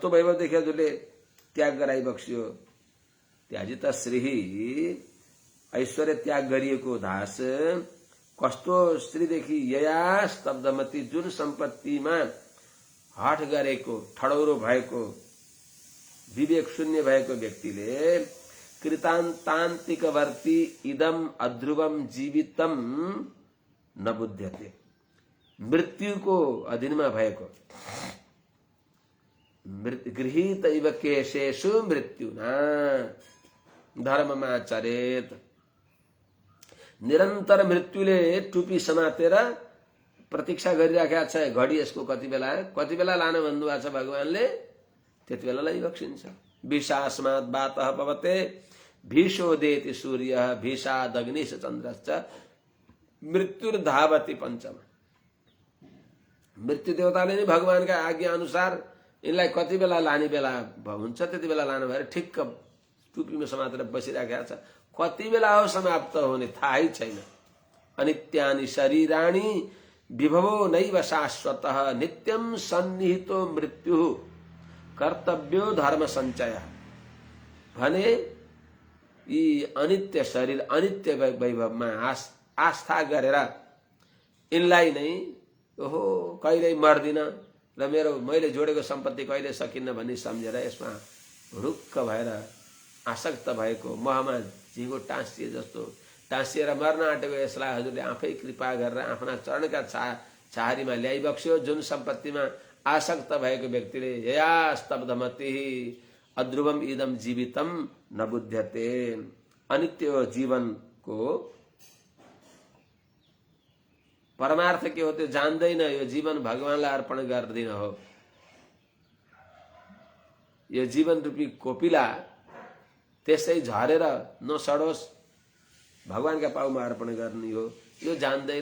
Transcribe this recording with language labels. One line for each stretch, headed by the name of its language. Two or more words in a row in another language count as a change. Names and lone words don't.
Nepali: वैभवदेखि हजुरले त्याग गराइ बक्स्यो, त्याजित श्री ऐश्वर्य त्याग गरिएको दास कस्तो स्त्रीदेखि
Sanskrit: यया स्तब्धमती,
Nepali: जुन सम्पत्तिमा हठ गरेको, ठडौरो भएको, विवेक शून्य भएको व्यक्तिले
Sanskrit: कृतान्तान्तिकवर्ती इदम अध्रुवम जीवितम न बुध्यते,
Nepali: मृत्युको अधीनमा भएको,
Sanskrit: गृहीत इव केशेषु मृत्युना धर्ममा चरेत,
Nepali: निरन्तर मृत्युले टुपी समातेर प्रतीक्षा गरिराखेका छ, घडी यसको कति बेला लान भन्नुभएको छ भगवानले, त्यति बेला लैबक्सिन्छ।
Sanskrit: विषास्मात् वातः पवते भीषोदेति सूर्यः भीषादग्निश्च चन्द्रश्च मृत्युर्धावति पञ्चम,
Nepali: मृत्यु देवताले नै भगवानका आज्ञा अनुसार यिनलाई कति बेला लाने बेला हुन्छ त्यति बेला लानु भएर ठिक्क टुपीमा समातेर बसिराखेका छ, कति बेला हो समाप्त हुने थाहै छैन।
Sanskrit: अनित्यानि शरीराणि विभवो नैव शाश्वतः नित्यं सन्निहितो मृत्यु कर्तव्यो धर्म सञ्चय,
Nepali: भने यी अनित्य शरीर अनित्य वैभवमा आस्था गरेर यिनलाई नै ओहो कहिल्यै मर्दिन र मैले जोडेको सम्पत्ति कहिले सकिन्न भन्ने सम्झेर यसमा रुक्क भएर आसक्त भएको मोहमा झिँगो टाँसिए जस्तो टाँसिएर मर्न आँटेको यसलाई हजुरले आफै कृपा गरेर आफ्ना चरणका छाहारीमा ल्याइबक्स्यो। जुन सम्पत्तिमा आसक्त भएको व्यक्तिले
Sanskrit: यया स्तब्धमति अध्रुवम इदम जीवितम न बुध्यते,
Nepali: अनित्य जीवनको परमार्थ के हो त्यो जान्दैन, यो जीवन भगवानलाई अर्पण गर्दिन हो, यो जीवन रूपी कोपिला त्यसै झरेर नसडोस् भगवानका पाउमा अर्पण गर्ने हो, यो जान्दैन।